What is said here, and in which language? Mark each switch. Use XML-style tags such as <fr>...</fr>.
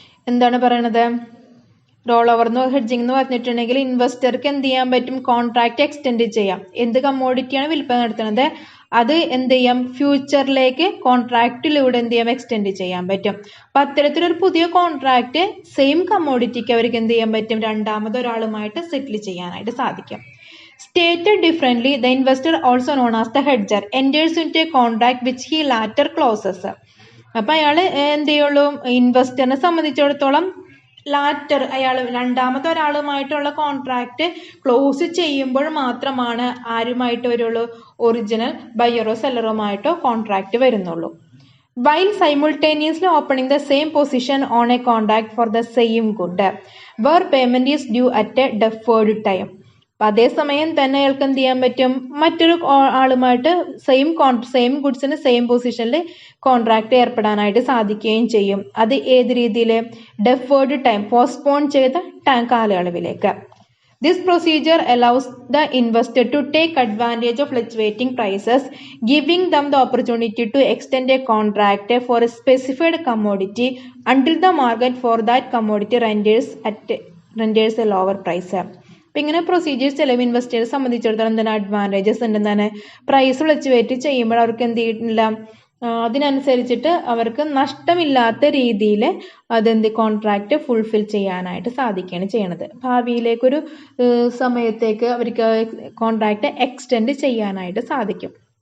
<ml>എന്താണ് പറയണത്, roll over hedging എന്ന് പറഞ്ഞിട്ടുണ്ടെങ്കിൽ ഇൻവെസ്റ്റർക്ക് എന്ത് ചെയ്യാൻ പറ്റും, കോൺട്രാക്ട് എക്സ്റ്റെൻഡ് ചെയ്യാം. എന്ത് കമ്മോഡിറ്റിയാണ് വിൽപ്പന നടത്തുന്നത് അത് എന്ത് ചെയ്യാം, ഫ്യൂച്ചറിലേക്ക് കോൺട്രാക്റ്റിലൂടെ എന്ത് ചെയ്യാം, എക്സ്റ്റെൻഡ് ചെയ്യാൻ പറ്റും. അപ്പം അത്തരത്തിലൊരു പുതിയ കോൺട്രാക്ട് സെയിം കമ്മോഡിറ്റിക്ക് അവർക്ക് എന്ത് ചെയ്യാൻ പറ്റും, രണ്ടാമതൊരാളുമായിട്ട് സെറ്റിൽ ചെയ്യാനായിട്ട് സാധിക്കും.</ml> <en>Stated differently, the investor, also known as the hedger, enters into a contract which he later closes.</en> <ml>അപ്പം അയാൾ എന്ത് ചെയ്യുള്ളൂ, ഇൻവെസ്റ്ററിനെ സംബന്ധിച്ചിടത്തോളം ലാറ്റർ അയാൾ രണ്ടാമത്തെ ഒരാളുമായിട്ടുള്ള കോൺട്രാക്ട് ക്ലോസ് ചെയ്യുമ്പോൾ മാത്രമാണ് ആരുമായിട്ട് വരുള്ളൂ, ഒറിജിനൽ ബയ്യറോ സെല്ലറുമായിട്ടോ കോൺട്രാക്ട് വരുന്നുള്ളൂ.</ml> <en>While simultaneously opening the same position on a contract for the same good, where payment is due at a deferred time.</en> <ml>അപ്പം അതേസമയം തന്നെ അയാൾക്ക് എന്ത് ചെയ്യാൻ പറ്റും, മറ്റൊരു ആളുമായിട്ട് സെയിം ഗുഡ്സിന് സെയിം പൊസിഷനിൽ കോൺട്രാക്ട് ഏർപ്പെടാനായിട്ട് സാധിക്കുകയും ചെയ്യും. അത് ഏത് രീതിയിൽ, ഡെഫേർഡ് ടൈം, പോസ്റ്റ്പോൺ ചെയ്ത കാലയളവിലേക്ക്.</ml> <en>This procedure allows the investor to take advantage of fluctuating prices, giving them the opportunity to extend a contract for a specified commodity until the market for that commodity renders a lower price.</en> <ml>അപ്പം ഇങ്ങനെ procedures ചില investors സംബന്ധിച്ചിടത്തോളം എന്താണ് advantages ഉണ്ട്. എന്താണ് price fluctuate ചെയ്യുമ്പോൾ അവർക്ക് എന്ത് ചെയ്തിട്ടില്ല, അതിനനുസരിച്ചിട്ട് അവർക്ക് നഷ്ടമില്ലാത്ത രീതിയിൽ കോൺട്രാക്റ്റ് ഫുൾഫിൽ ചെയ്യാനായിട്ട് സാധിക്കുകയാണ് ചെയ്യണത്. ഭാവിയിലേക്കൊരു സമയത്തേക്ക് അവർക്ക് കോൺട്രാക്റ്റ് എക്സ്റ്റെൻഡ് ചെയ്യാനായിട്ട് സാധിക്കും.</ml>